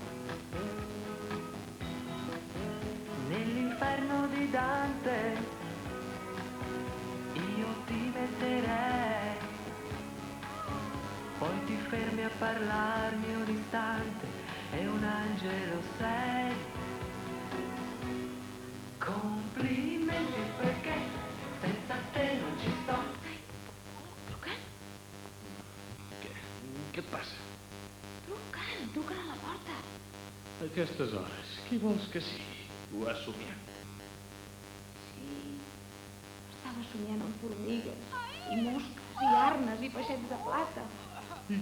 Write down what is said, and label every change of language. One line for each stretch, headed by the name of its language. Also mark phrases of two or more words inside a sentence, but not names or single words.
Italian: Nell'inferno di Dante io ti metterei, poi ti fermi a parlarmi un istante e un angelo sei. Complimenti perché senza te non ci sto.
Catalan: Què et passa? Truquen a la porta. A aquestes hores, qui vols que sigui? Ho has somiat. Sí, estava somiant amb formigues i mosques i arnes i peixets de plata.